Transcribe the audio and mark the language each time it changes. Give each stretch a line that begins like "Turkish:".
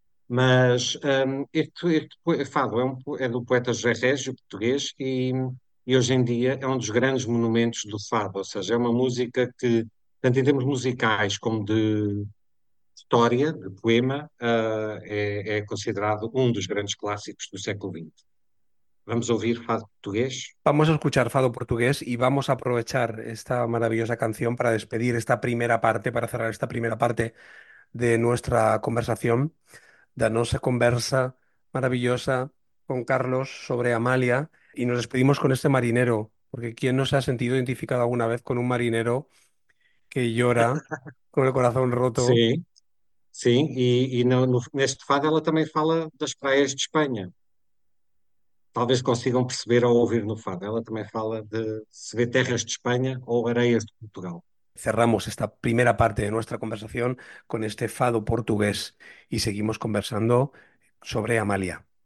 Portuguese: Mas este fado é do poeta José Régio, português, e hoje em dia é um dos grandes monumentos do fado, ou seja, é uma música que Tanto em termos musicais como de história, de poema, é considerado um dos grandes clássicos do século XX. Vamos ouvir Fado Português?
Spanish: Vamos a escuchar Fado Portugués y vamos a aprovechar esta maravillosa canción para despedir esta primera parte, para cerrar esta primera parte de nuestra conversación, de nuestra conversa maravillosa con Carlos sobre Amalia. Y nos despedimos con este marinero, porque ¿quién no se ha sentido identificado alguna vez con un marinero que llora con el corazón roto?
Portuguese: Sim, e no, neste fado ela também fala das praias de Espanha. Talvez consigam perceber ao ouvir no fado, ela também fala de se ver terras de Espanha ou areias de Portugal.
Spanish: Cerramos esta primera parte de nuestra conversación con este fado portugués y seguimos conversando sobre Amalia.